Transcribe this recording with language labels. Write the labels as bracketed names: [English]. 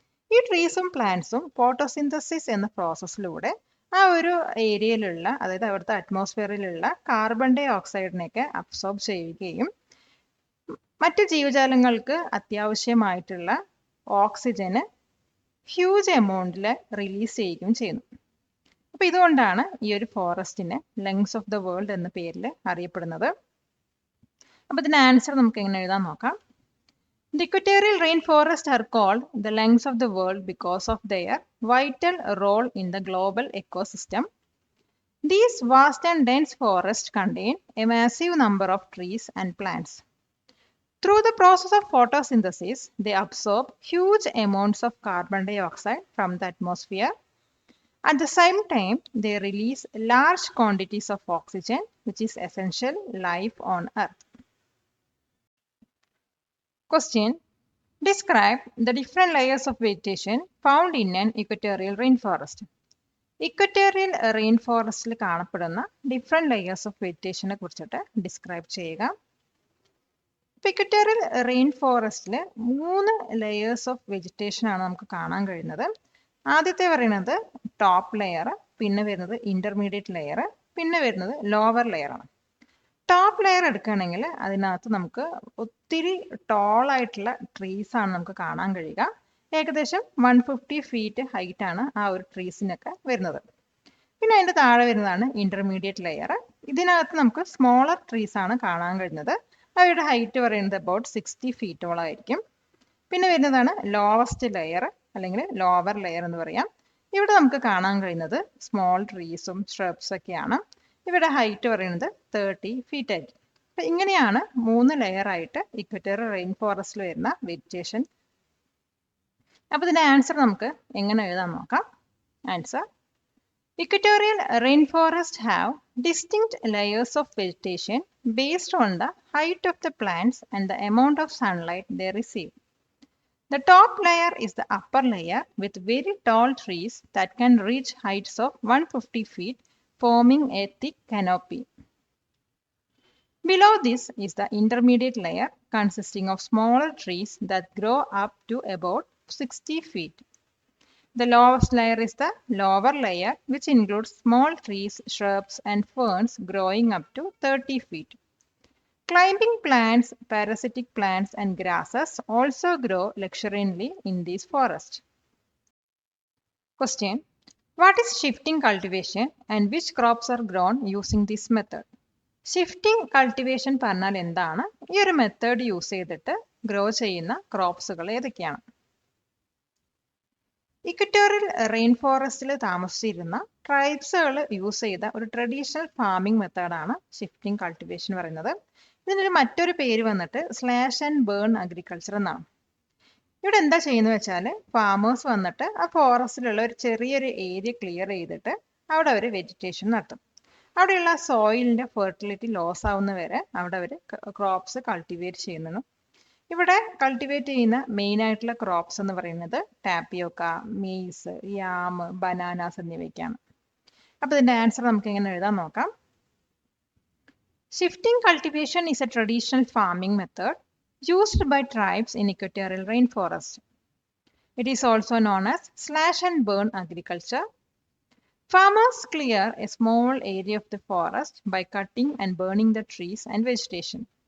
[Malayalam] ഈ ട്രീസും പ്ലാന്റ്സും ഫോട്ടോസിന്തസിസ് എന്ന പ്രോസസ്സിലൂടെ ആ ഒരു ഏരിയയിലുള്ള, അതായത് അവിടുത്തെ അറ്റ്മോസ്ഫിയറിലുള്ള കാർബൺ ഡൈ ഓക്സൈഡിനെയൊക്കെ അബ്സോർബ് ചെയ്യുകയും മറ്റ് ജീവജാലങ്ങൾക്ക് അത്യാവശ്യമായിട്ടുള്ള ഓക്സിജന് ഹ്യൂജ് എമൗണ്ടിൽ റിലീസ് ചെയ്യുകയും ചെയ്യുന്നു. അപ്പോൾ ഇതുകൊണ്ടാണ് ഈ ഒരു ഫോറസ്റ്റിനെ ലങ്സ് ഓഫ് ദ വേൾഡ് എന്ന പേരിൽ അറിയപ്പെടുന്നത്. അപ്പോൾ ഇതിൻ്റെ ആൻസർ നമുക്ക് എങ്ങനെ എഴുതാൻ നോക്കാം. [English] The equatorial rainforests are called the lungs of the world because of their vital role in the global ecosystem. These vast and dense forests contain a massive number of trees and plants. Through the process of photosynthesis, they absorb huge amounts of carbon dioxide from the atmosphere. At the same time, they release large quantities of oxygen, which is essential life on Earth. Question: describe the different layers of vegetation found in an equatorial rainforest. [Malayalam] Equatorial rain ഫോറസ്റ്റിൽ കാണപ്പെടുന്ന different layers of വെജിറ്റേഷനെ കുറിച്ചിട്ട് describe ചെയ്യുക. ഇപ്പോൾ equatorial rain ഫോറസ്റ്റിൽ 3 layers of vegetation ആണ് നമുക്ക് കാണാൻ കഴിയുന്നത്. ആദ്യത്തെ പറയുന്നത് ടോപ്പ് ലെയർ, പിന്നെ വരുന്നത് ഇൻ്റർമീഡിയറ്റ് ലെയർ, പിന്നെ വരുന്നത് ലോവർ ലെയർ ആണ്. ടോപ്പ് ലെയർ എടുക്കുകയാണെങ്കിൽ അതിനകത്ത് നമുക്ക് ഒത്തിരി ടോൾ ആയിട്ടുള്ള ട്രീസ് ആണ് നമുക്ക് കാണാൻ കഴിയുക. ഏകദേശം 150 ഫീറ്റ് ഹൈറ്റ് ആണ് ആ ഒരു ട്രീസിനൊക്കെ വരുന്നത്. പിന്നെ അതിന്റെ താഴെ വരുന്നതാണ് ഇന്റർമീഡിയറ്റ് ലെയർ. ഇതിനകത്ത് നമുക്ക് സ്മോളർ ട്രീസ് ആണ് കാണാൻ കഴിയുന്നത്. അവയുടെ ഹൈറ്റ് പറയുന്നത് അബൌട്ട് 60 ഫീറ്റോളം ആയിരിക്കും. പിന്നെ വരുന്നതാണ് ലോവസ്റ്റ് ലെയർ അല്ലെങ്കിൽ ലോവർ ലെയർ എന്ന് പറയാം. ഇവിടെ നമുക്ക് കാണാൻ കഴിയുന്നത് സ്മോൾ ട്രീസും ഷ്രബ്സ് ഒക്കെയാണ്. ഇവിടെ ഹൈറ്റ് പറയുന്നത് 30 ഫീറ്റ് ആയിരിക്കും. അപ്പൊ ഇങ്ങനെയാണ് 3 ലെയർ ആയിട്ട് ഇക്വറ്റോറിയൽ റെയിൻ ഫോറസ്റ്റിൽ വരുന്ന വെജിറ്റേഷൻ. അപ്പൊ ഇതിന്റെ ആൻസർ നമുക്ക് എങ്ങനെ എഴുതാൻ നോക്കാം. [English] Answer: Equatorial rainforests have distinct layers of vegetation based on the height of the plants and the amount of sunlight they receive. The top layer is the upper layer with very tall trees that can reach heights of 150 feet, forming a thick canopy. Below this is the intermediate layer consisting of smaller trees that grow up to about 60 feet. The lowest layer is the lower layer, which includes small trees, shrubs, and ferns growing up to 30 feet. Climbing plants, parasitic plants, and grasses also grow luxuriantly in these forests. Question: What is shifting cultivation and which crops are grown using this method? [Malayalam] Shifting cultivation പറഞ്ഞാൽ എന്താണ്? ഈ ഒരു method use ചെയ്തിട്ട് grow ചെയ്യുന്ന ക്രോപ്സുകൾ ഏതൊക്കെയാണ്? Equatorial rain ഫോറസ്റ്റിൽ താമസിച്ചിരുന്ന ട്രൈബ്സുകൾ use ചെയ്ത ഒരു ട്രഡീഷണൽ ഫാമിംഗ് മെത്തേഡാണ് ഷിഫ്റ്റിംഗ് കൾട്ടിവേഷൻ പറയുന്നത്. ഇതിനൊരു മറ്റൊരു പേര് വന്നിട്ട് സ്ലാഷ് ആൻഡ് ബേൺ അഗ്രികൾച്ചർ എന്നാണ്. ഇവിടെ എന്താ ചെയ്യുന്നത് വെച്ചാൽ ഫാമേഴ്സ് വന്നിട്ട് ആ ഫോറസ്റ്റിലുള്ള ഒരു ചെറിയൊരു ഏരിയ ക്ലിയർ ചെയ്തിട്ട് അവിടെ അവർ വെജിറ്റേഷൻ നടത്തും. അവിടെയുള്ള സോയിലിന്റെ ഫെർട്ടിലിറ്റി ലോസ് ആവുന്ന വരെ അവിടെ അവർ ക്രോപ്സ് കൾട്ടിവേറ്റ് ചെയ്യുന്നു. ഇവിടെ കൾട്ടിവേറ്റ് ചെയ്യുന്ന മെയിൻ ആയിട്ടുള്ള ക്രോപ്സ് എന്ന് പറയുന്നത് ടാപ്പിയോക്ക, മെയ്സ്, യാം, ബനാനാസ് എന്നിവയൊക്കെയാണ്. അപ്പൊ ഇതിന്റെ ആൻസർ നമുക്ക് എങ്ങനെ എഴുതാൻ നോക്കാം. [English] Shifting cultivation is a traditional farming method used by tribes in equatorial rainforest. It is also known as slash and burn agriculture. Farmers clear a small area of the forest by cutting and burning the trees and vegetation.